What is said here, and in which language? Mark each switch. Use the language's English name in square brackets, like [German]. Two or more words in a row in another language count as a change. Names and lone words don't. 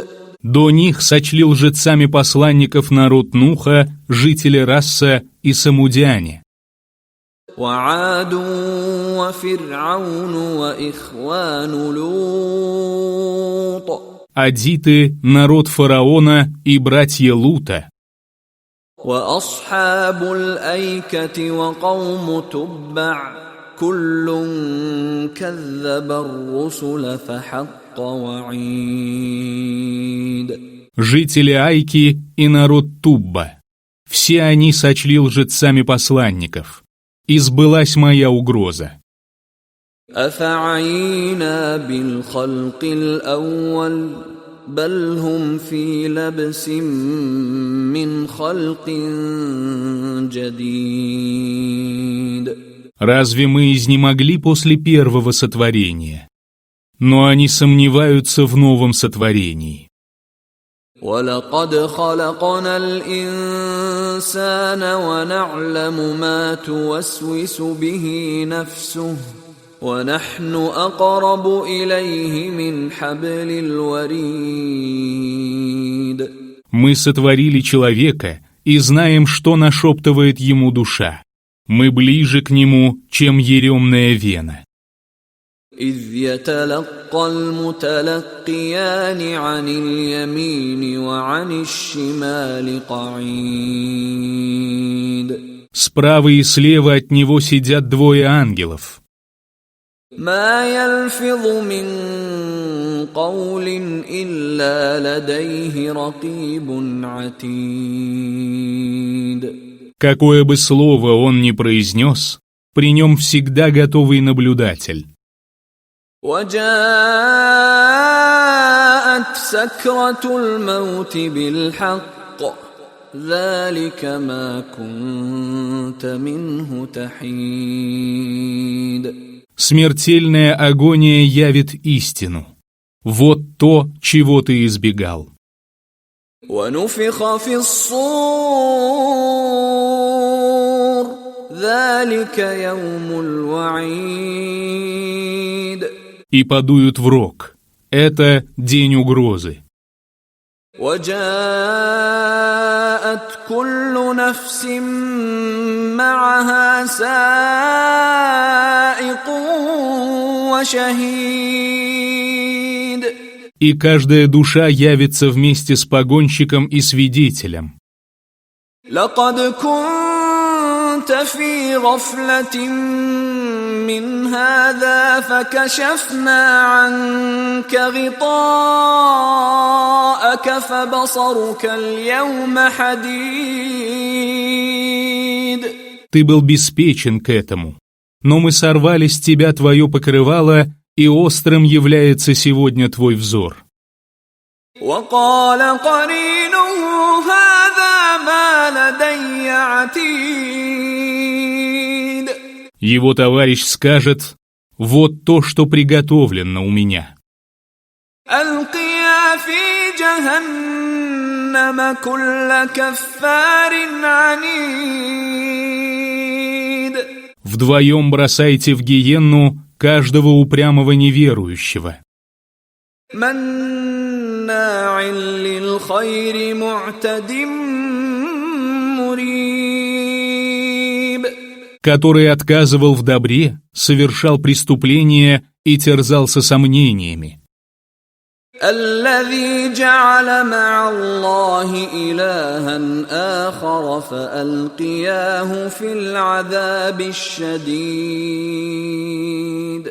[Russian] До них сочли лжецами посланников народ Нуха, жители Расса и самудяне. [Arabic] وَعَادٌ وَفِرْعَوْنُ وَإِخْوَانُ لُوطٍ. [Russian] Адиты, народ фараона и братья Лута. [Arabic] وَأَصْحَابُ الْأَيْكَةِ وَقَوْمُ تُبَّعٍ كُلٌّ كَذَّبَ الرُّسُلَ فَحَقَّ وَعِيدٌ. [Russian] Жители Айки и народ Тубба. Все они сочли лжецами посланников. И сбылась моя угроза. [Arabic] أفعينا بالخلق الأول بل هم في لبس من خلق جديد. [Russian] Разве мы изнемогли после первого сотворения? Но они сомневаются в новом сотворении. [Arabic] وَلَقَدْ خَلَقْنَا الْإِنسَانَ وَنَعْلَمُ مَا تُوَسْوِسُ بِهِ نَفْسُهُ وَنَحْنُ أَقْرَبُ إِلَيْهِ مِنْ حَبْلِ الْوَرِيدِ. [Russian] Мы сотворили человека и знаем, что нашептывает ему душа. Мы ближе к нему, чем еремная вена. [Arabic] إِذْ يَتَلَقَّى الْمُتَلَقِّيَانِ عَنِ الْيَمِينِ وَعَنِ الشِّمَالِ قَعِيدٌ. [Russian] Справа и слева от него сидят двое ангелов. [Arabic] مَا يَلْفِظُ مِنْ قَوْلٍ إِلَّا لَدَيْهِ رَقِيبٌ عَتِيدٌ. [Russian] Какое бы слово он ни произнес, при нем всегда готовый наблюдатель. [Arabic] وَجَاءَتْ سَكْرَةُ الْمَوْتِ بِالْحَقِّ ذَلِكَ مَا كُنْتَ مِنْهُ تَحِيدٌ. [Russian] Смертельная агония явит истину. Вот то, чего ты избегал. [Arabic] وَنُفِخَ فِي الصُّورِ ذَلِكَ يَوْمُ الْوَعِيدِ. [Russian] И подуют в рог. Это день угрозы. [Arabic] وَجَاءَتْ كُلُّ نَفْسٍ مَّعَهَا سَائِقٌ وَشَهِيدٌ. [Russian] И каждая душа явится вместе с погонщиком и свидетелем. [Arabic] لَقَدْ كُنتَ فِي غَفْلَةٍ مِّنْ هَذَا فَكَشَفْنَا عَنكَ غِطَاءَكَ فَبَصَرُكَ الْيَوْمَ حَدِيدٌ. [Russian] Ты был беспечен к этому, но мы сорвали с тебя твое покрывало, и острым является сегодня твой взор. [Arabic] وَقَالَ قَرِينُهُ هَذَا مَا لَدَيَّ عَتِيدٌ. [Russian] Его товарищ скажет: вот то, что приготовлено у меня. [Arabic] أَلْقِيَا فِي جَهَنَّمَ كُلَّ كَفَّارٍ عَنِيدٍ. [Russian] Вдвоем бросайте в гиенну каждого упрямого неверующего. [Arabic] مَنَّاعٍ لِلْخَيْرِ مُعْتَدٍ مُرِيبٍ. [Russian] Который отказывал в добре, совершал преступления и терзался сомнениями. [Arabic] الذي جعل مع الله إلها آخر فألقياه في العذاب الشديد.